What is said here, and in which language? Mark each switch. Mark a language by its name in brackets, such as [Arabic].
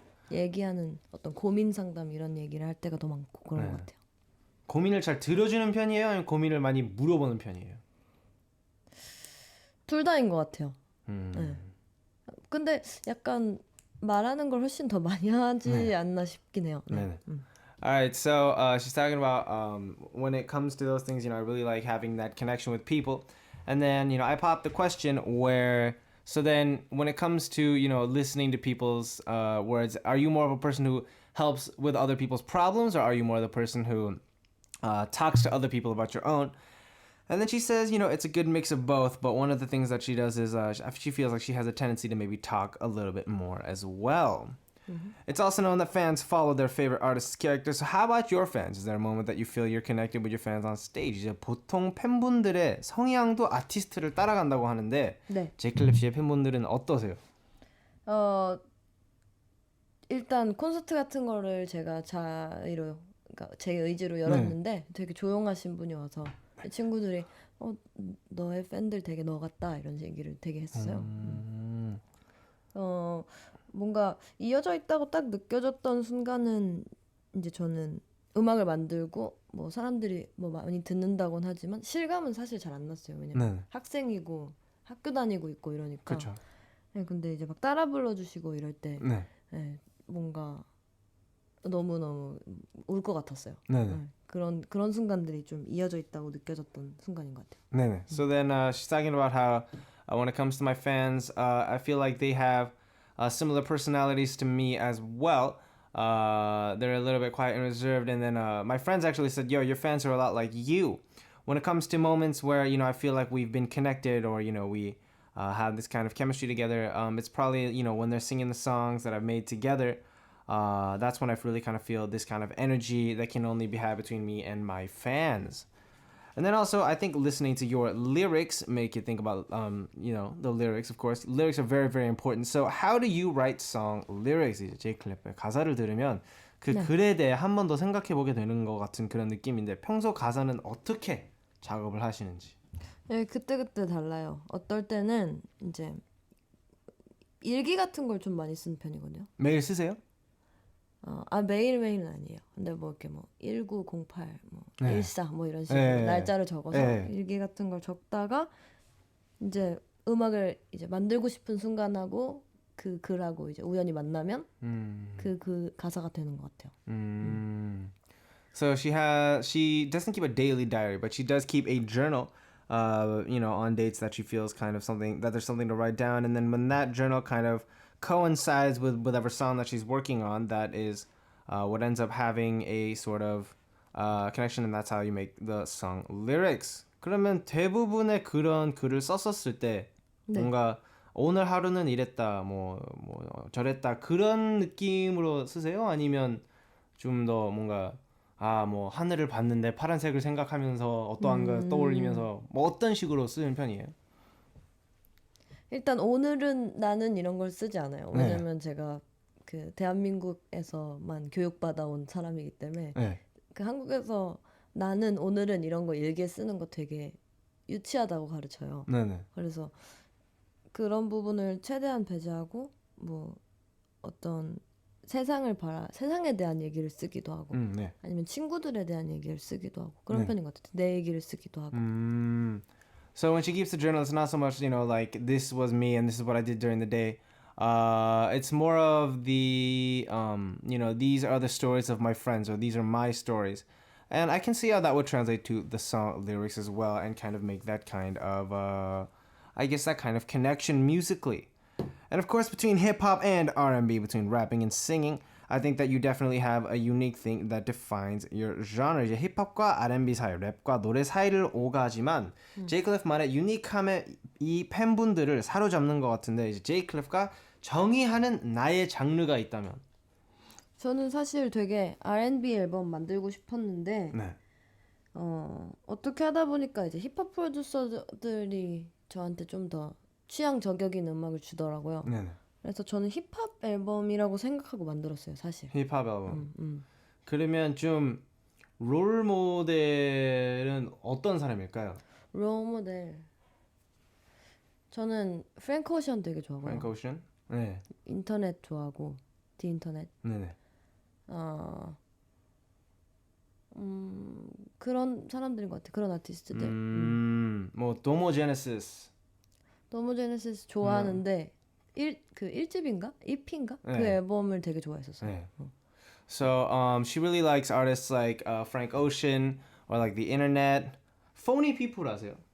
[Korean] 얘기하는 어떤 고민 상담 이런 얘기를 할 때가 더 많고 그런 것 같아요. 고민을 잘 들어주는 편이에요? 아니면 고민을 많이 물어보는 편이에요? 둘 다인 것 같아요. 네. 근데 약간 말하는 걸 훨씬 더 많이 하지 않나 싶긴 해요. 네. [English] Alright, so she's talking about when it comes to those things, I really like having that connection with people. And then, I popped the question where, so then when it comes to, listening to people's words, are you more of a person who helps with other people's problems, or are you more the person who talks to other people about your own? And then she says, it's a good mix of both, but one of the things that she does is she feels like she has a tendency to maybe talk a little bit more as well. It's also known that fans follow their favorite artist's characters. So how about your fans? Is there a moment that you feel you're connected with your fans on stage? [Korean] 이제 보통 팬분들의 성향도 아티스트를 따라간다고 하는데 네. 제이클랩 씨의 팬분들은 어떠세요? 일단 콘서트 같은 거를 제가 그러니까 제 의지로 열었는데 되게 조용하신 분이 와서 친구들이 너의 팬들 되게 너 같다 이런 얘기를 되게 했어요. 뭔가 이어져 있다고 딱 느껴졌던 순간은 이제 저는 음악을 만들고 뭐 사람들이 뭐 많이 듣는다고는 하지만 실감은 사실 잘 안 났어요. 왜냐면 학생이고 학교 다니고 있고 이러니까. 그렇죠. 네, 근데 이제 막 따라 불러주시고 이럴 때 뭔가 너무너무 울 것 같았어요. 그런 순간들이 좀 이어져 있다고 느껴졌던 순간인 것 같아요. 네네. [English] So then she's talking about how when it comes to my fans, I feel like they have similar personalities to me as well. They're a little bit quiet and reserved. And then my friends actually said, yo, your fans are a lot like you. When it comes to moments where, I feel like we've been connected or, we have this kind of chemistry together, it's probably, when they're singing the songs that I've made together. That's when I really kind of feel this kind of energy that can only be had between me and my fans. And then also, I think listening to your lyrics make you think about, the lyrics, of course. Lyrics are very, very important. So how do you write song lyrics? [Korean] 이제 제이클랩의 가사를 들으면 그 글에 대해 한 번 더 생각해보게 되는 것 같은 그런 느낌인데 평소 가사는 어떻게 작업을 하시는지? 네, 그때그때 달라요. 어떨 때는 이제 일기 같은 걸 좀 많이 쓰는 편이거든요. 매일 쓰세요? 매일매일은 아니에요. 근데 뭐 이렇게 뭐 1908, 14 뭐 이런 식으로 날짜를 적어서 일기 같은 걸 적다가 이제 음악을 이제 만들고 싶은 순간하고 그 글하고 이제 우연히 만나면 그 가사가 되는 것 같아요. [English] So she doesn't keep a daily diary, but she does keep a journal. On dates that she feels kind of something that there's something to write down, and then when that journal kind of coincides with whatever song that she's working on, that is what ends up having a sort of connection, and that's how you make the song lyrics. [Korean] 그러면 대부분의 그런 글을 썼었을 때 뭔가 오늘 하루는 이랬다, 뭐 저랬다 그런 느낌으로 쓰세요? 아니면 좀 더 뭔가 뭐 하늘을 봤는데 파란색을 생각하면서 어떠한 걸 떠올리면서 뭐 어떤 식으로 쓰는 편이에요? 일단 오늘은 나는 이런 걸 쓰지 않아요. 왜냐면 제가 그 대한민국에서만 교육받아온 사람이기 때문에 그 한국에서 나는 오늘은 이런 거 일기에 쓰는 거 되게 유치하다고 가르쳐요. 그래서 그런 부분을 최대한 배제하고 뭐 어떤 세상에 대한 얘기를 쓰기도 하고 아니면 친구들에 대한 얘기를 쓰기도 하고 그런 편인 것 같아요. 내 얘기를 쓰기도 하고. [English] So when she keeps the journal, it's not so much, like this was me and this is what I did during the day. It's more of the, these are the stories of my friends or these are my stories. And I can see how that would translate to the song lyrics as well and kind of make that kind of, I guess that kind of connection musically. And of course, between hip-hop and R&B, between rapping and singing, I think that you definitely have a unique thing that defines your genre. [Korean] 이제 힙합과 R&B 사이, 랩과 노래 사이를 오가지만 제이클랩만의 유니크함에 이 팬분들을 사로잡는 것 같은데 이제 제이클랩과 정의하는 나의 장르가 있다면? 저는 사실 되게 R&B 앨범 만들고 싶었는데 어떻게 하다 보니까 이제 힙합 프로듀서들이 저한테 좀 더 취향 저격인 음악을 주더라고요. 그래서 저는 힙합 앨범이라고 생각하고 만들었어요, 사실. 힙합 앨범. 그러면 좀 롤 모델은 어떤 사람일까요? 롤 모델. 저는 프랭크 오션 되게 좋아하고요. 프랭크 오션? 네. 인터넷 좋아하고 디 인터넷. 네네. 그런 사람들인 것 같아. 그런 아티스트들. 뭐 도모 제네시스. 도모 제네시스 좋아하는데 1집인가? EP인가? 그 앨범을 되게 좋아했었어요. 네. [English] So she really likes artists like Frank Ocean or like the internet. [Korean] Phony people 아세요?